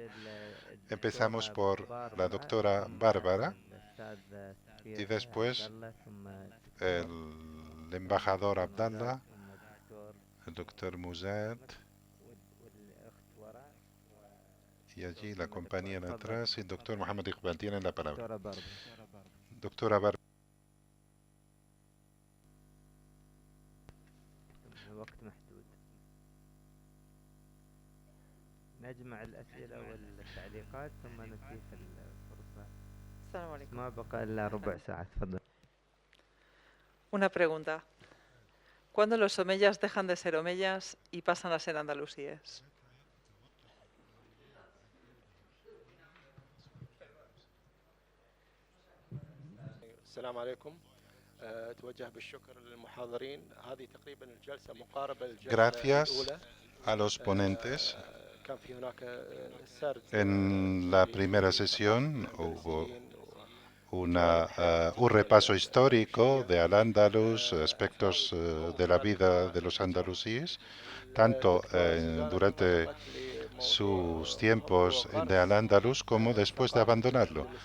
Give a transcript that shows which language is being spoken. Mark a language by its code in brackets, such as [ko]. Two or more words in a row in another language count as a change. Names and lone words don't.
[es] Empezamos por la doctora Bárbara y después el embajador Abdallah, el doctor Muzad, y allí la compañía de atrás, y el doctor Mohamed Iqbal. Tienen la palabra. Doctora Bárbara. [ar] الوقت محدود. نجمع الأسئلة والتعليقات ثم نتيح الفرصة. السلام عليكم. ما بقى إلا ربع ساعة. تفضل. [es] Una pregunta. ¿Cuándo los omeyas dejan de ser omeyas y pasan a ser andalusíes? [ar] السلام عليكم. توجه بالشكر للمحاضرين. هذه تقريبا الجلسة مقاربة للجلسة [es] Gracias a los ponentes. [ar] كان في هناك سرد. [es] En la primera sesión hubo un repaso histórico de Al-Ándalus, aspectos de la vida de los andalusíes, tanto durante sus tiempos de Al-Ándalus como después de abandonarlo.